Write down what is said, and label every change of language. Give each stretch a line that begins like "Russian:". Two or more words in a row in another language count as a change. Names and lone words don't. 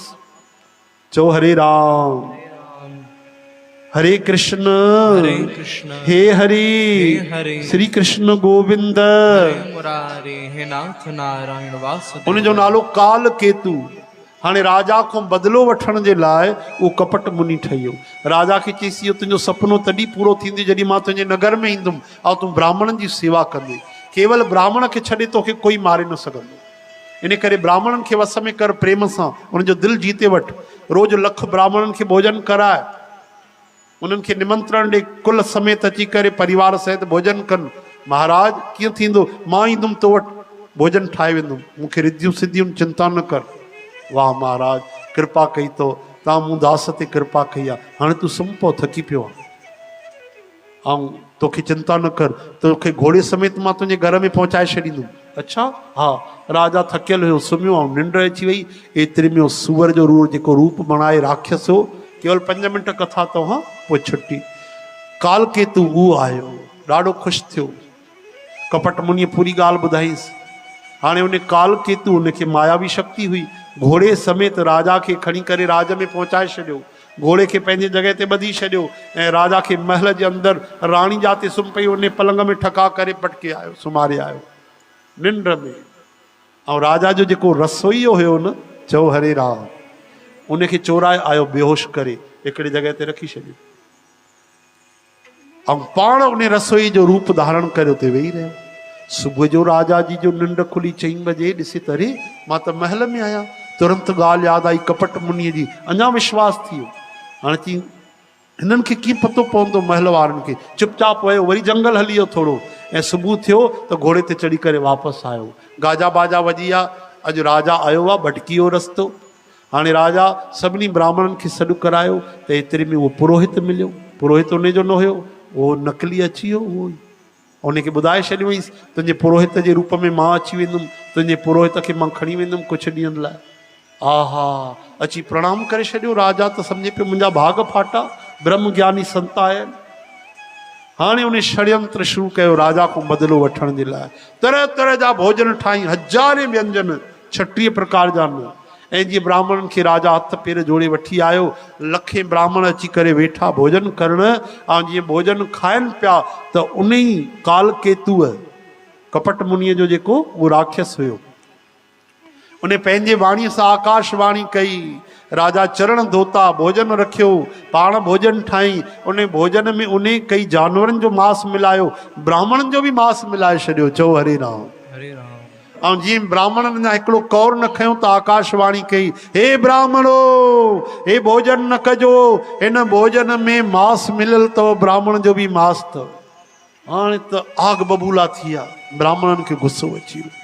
Sindhi: चओ हरे राम। हरे कृष्ण हे हरि, श्री कृष्ण गोविंद मुरारी हे नाथ नारायण वासुदेव। उनजो नालो काल केतु। हाणे राजा खां बदिलो वठण जे लाइ उहो कपट मुनि ठही वियो। राजा खे चईसि इहो तुंहिंजो सपनो तॾहिं पूरो थींदो जॾहिं मां तुंहिंजे नगर में ईंदुमि ऐं तूं ब्राह्मणनि जी सेवा कंदे। केवल ब्राह्मण खे छॾे तोखे कोई मारे न सघंदो। इन करे ब्राह्मणनि खे वस में कर, प्रेम सां उनजो दिलि जीते वठि। रोज़ लख ब्राह्मणनि खे भोजन कराए, उन्हनि खे निमंत्रण ॾे, कुल समेत अची करे परिवार सहित भोजन कनि। महाराज कीअं थींदो? मां ईंदुमि तो वटि, भोजन ठाहे वेंदुमि, मूंखे रिद्धियूं सिद्धियूं चिंता न कर। वाह महाराज, कृपा कई तो, तव्हां मूं दास ते कृपा कई आहे। हाणे तूं सुम्ही पओ, थकी पियो आहे, ऐं तोखे चिंता न कर, तोखे घोड़े समेत मां तुंहिंजे घर में पहुचाए छॾींदुमि। अच्छा हा। राजा थकियल हुयो, सुम्हियो ऐं निंड अची वई। एतिरे में सूअर जो जेको रूप बणाए राक्षस हो, केवल 5 मिंट कथा तो, हाँ पोइ छुट्टी। काल केतु उहो आयो, ॾाढो ख़ुशि थियो। कपट मुनिअ पूरी ॻाल्हि ॿुधाईंसि। हाणे उन काल केतु, उनखे मायावी शक्ति हुई, घोड़े समेत राजा खे खणी करे राज में पहुचाए छॾियो। घोड़े खे पंहिंजे जॻह ते ॿधी छॾियो ऐं राजा खे महल जे अंदरि राणी जाते सुम्ही पई उन पलंग में ठका करे पटके आयो, सुम्हारे आयो निंड में। ऐं राजा जो जेको रसोईयो हुयो न, चओ हरे राम, उनखे चोराए आयो बेहोश करे, हिकिड़ी जॻह ते रखी छॾियो ऐं पाण उन रसोई जो रूप धारण करे उते वेही रहियो। सुबुह जो राजा जी जो निंड खुली 4 बजे, ॾिसे त अरे मां त महल में आहियां। तुरंत ॻाल्हि यादि आई कपट मुनीअ जी, अञा विश्वास थी वियो। हाणे चई हिननि खे कीअं पतो पवंदो महल वारनि खे? चुपचाप वियो, वरी जंगल हली वियो थोरो, ऐं सुबुह थियो त घोड़े ते चढ़ी करे वापसि आयो। गाजा बाजा वॼी आहे, अॼु राजा आयो आहे, भटकी वियो रस्तो। हाणे राजा सभिनी ब्राह्मणनि खे सॾु करायो त एतिरे में उहो पुरोहित मिलियो। पुरोहित उनजो न हुयो, उहो नकली अची वियो। उहो उनखे ॿुधाए छॾियो हुईसि, तुंहिंजे पुरोहित जे रूप में मां अची वेंदुमि, तुंहिंजे पुरोहित खे मां खणी वेंदुमि कुझु ॾींहंनि लाइ। आहा, अची प्रणाम करे छॾियो। राजा त सम्झे पियो मुंहिंजा भाग फाटा, ब्रह्म ज्ञानी संत आहिनि। हाणे उन षड्यंत्र शुरू कयो राजा खां बदिलो वठण जे लाइ। तरह तरह जा भोजन ठाही, 1000 व्यंजन, 36 प्रकार जा न। ऐं जीअं ब्राह्मणनि खे राजा हथ पेर जोड़े वठी आयो, लखे ब्राह्मण अची करे वेठा भोजन करण। ऐं जीअं भोजन खाइनि पिया त उन ई काल केतुअ, कपट मुनीअ जो जेको उहो राक्षस हुयो, उन पंहिंजे वाणीअ सां आकाशवाणी कई। राजा चरण धोता, भोजन रखियो, पाण भोजन ठाही। उन भोजन में उन कई जानवरनि जो मांस मिलायो, ब्राह्मणनि जो बि मांस मिलाए छॾियो। चओ हरे राम। हरे राम। ऐं जीअं ब्राह्मणनि अञा हिकिड़ो कौर न खयो त आकाशवाणी कई, हे ब्राह्मणो, हे भोजन न कजो, हिन भोजन में मांस मिलियल अथव, ब्राह्मण जो बि मांस अथव। हाणे त आग बबूला थी विया, ब्राह्मणनि खे गुस्सो अची वियो।